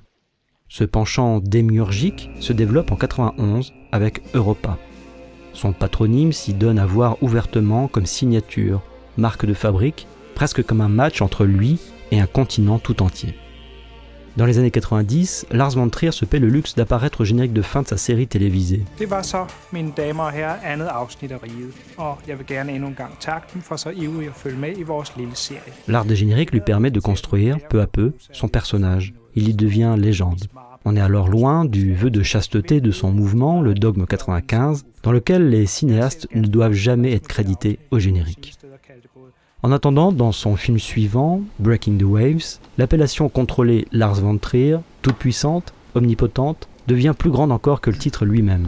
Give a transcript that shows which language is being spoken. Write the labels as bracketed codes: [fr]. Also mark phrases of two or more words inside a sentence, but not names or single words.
[fr] Ce penchant démiurgique se développe en 91 avec Europa. Son patronyme s'y donne à voir ouvertement comme signature, marque de fabrique, presque comme un match entre lui et un continent tout entier. Dans les années 90, Lars von Trier se paie le luxe d'apparaître au générique de fin de sa série télévisée. [da] Det var så, mine damer og herrer, andet afsnit af Riget, og jeg vil gerne endnu en gang takke dem for så ivrig at følge med i vores lille serie. [fr] L'art des génériques lui permet de construire, peu à peu, son personnage. Il y devient légende. On est alors loin du vœu de chasteté de son mouvement, le dogme 95, dans lequel les cinéastes ne doivent jamais être crédités au générique. En attendant, dans son film suivant, Breaking the Waves, l'appellation contrôlée Lars von Trier, toute puissante, omnipotente, devient plus grande encore que le titre lui-même.